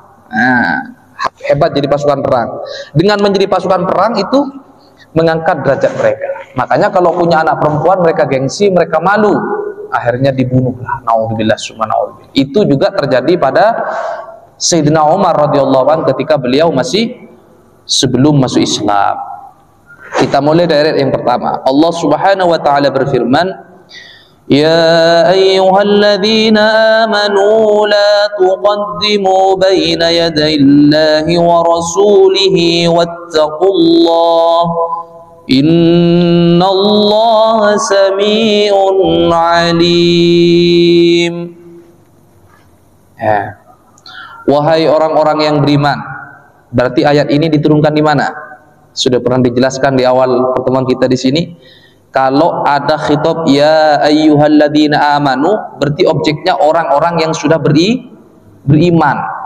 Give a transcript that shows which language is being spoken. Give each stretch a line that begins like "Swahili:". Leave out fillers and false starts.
Indonesian: Nah, hebat jadi pasukan perang. Dengan menjadi pasukan perang itu mengangkat derajat mereka. Makanya kalau punya anak perempuan mereka gengsi, mereka malu. akhirnya dibunuhlah. Naudzubillah summa naudzubillah. Itu juga terjadi pada Sayyidina Umar radhiyallahu anhu ketika beliau masih sebelum masuk Islam. Kita mulai dari ayat yang pertama. Allah Subhanahu wa taala berfirman,
Arabic: يا أيها الذين آمنوا لا تقدموا بين يدي الله ورسوله واتقوا الله إن الله سميع عليم.
Indonesian: Wahai orang-orang yang beriman. Berarti ayat ini diturunkan di mana? Sudah pernah dijelaskan di awal pertemuan kita di sini. Kalau ada khitab ya ayyuhalladzina amanu, berarti objeknya orang-orang yang sudah beriman.